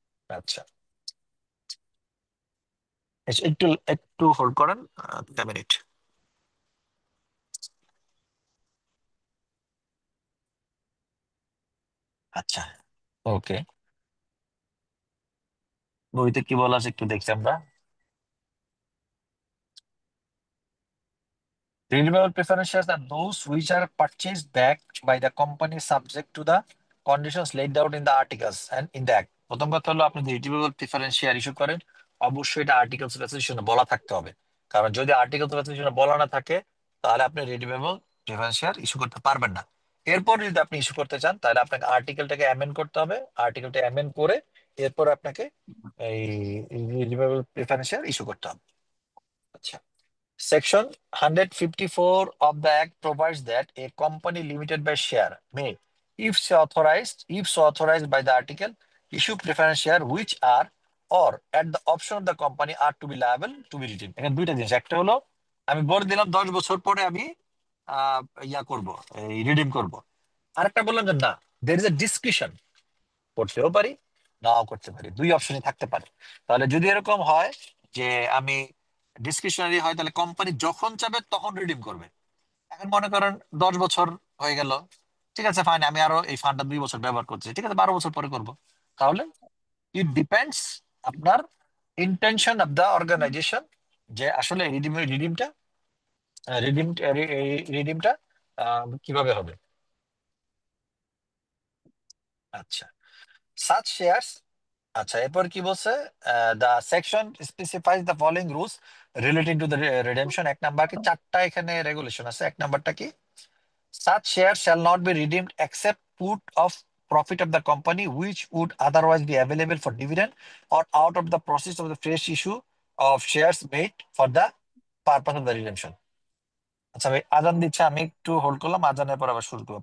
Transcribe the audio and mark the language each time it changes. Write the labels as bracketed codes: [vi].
[bn] আচ্ছা, একটু একটু হোল্ড করেন 2 মিনিট। আচ্ছা, ওকে, বইতে কি বলা আছে একটু দেখছি আমরা। [en] Renewable preference shares are those which are purchased back by the company subject to the conditions laid out in the articles and in the act. [bn] প্রথম কথা হলো, আপনি যদি রিনিউয়েবল প্রিফারেন্স শেয়ার ইস্যু করেন, অবশ্যই এটা আর্টিকেলস অফ অ্যাসোসিয়েশনে বলা থাকতে হবে। কারণ যদি আর্টিকেলস অফ অ্যাসোসিয়েশনে বলা না থাকে, তাহলে আপনি রিনিউয়েবল প্রিফারেন্স শেয়ার ইস্যু করতে পারবেন না। এরপর যদি আপনি ইস্যু করতে চান, তাহলে আপনাকে আর্টিকেলটাকে অ্যামেন্ড করতে হবে। আর্টিকেলটা অ্যামেন্ড করে এরপর আপনাকে এই রিনিউয়েবল প্রিফারেন্স শেয়ার ইস্যু করতে হবে। আচ্ছা, [en] Section 154 of the Act provides that a company limited by share may, if so authorized by the article, issue preference share which are or at the option of the company are to be liable to be redeemed. [bn] এখানে দুইটা জিনিস, একটা হলো আমি বলে দিলাম 10 বছর পরে আমি ইয়া করব, এই রিডিম করব। আরেকটা বললাম যে না, [en] there is a discretion, [bn] করতেও পারি নাও করতে পারি, দুই অপশনই থাকতে পারে। তাহলে যদি এরকম হয় যে আমি ডিসক্রিশনারি হয়, তাহলে কোম্পানি যখন চাবে তখন রিডিম করবে। এখন মনে করেন 10 বছর হয়ে গেল, ঠিক আছে ফাইন, আমি আরো এই ফান্ডটা 2 বছর ব্যবহার করছি, ঠিক আছে 12 বছর পরে করব। তাহলে [en] it depends [bn] আপনার ইন্টেনশন অফ দ্য অর্গানাইজেশন, যে আসলে রিডিমটা রিডিম রিডিমটা কিভাবে হবে। আচ্ছা, [en] Such shares. [bn] আচ্ছা, এরপর কি বলছে? [en] The section specifies the following rules relating to the redemption. [bn] 1 number কি, 4টা এখানে রেগুলেশন আছে। 1 নাম্বারটা কি? [en] Such shares shall not be redeemed except put of profit of the company which would otherwise be available for dividend or out of the process of the fresh issue of shares made for the purpose of the redemption. [bn] আচ্ছা ভাই, আজান দিচ্ছে, আমি একটু hold করলাম, আজানের পর আবার শুরু করবো।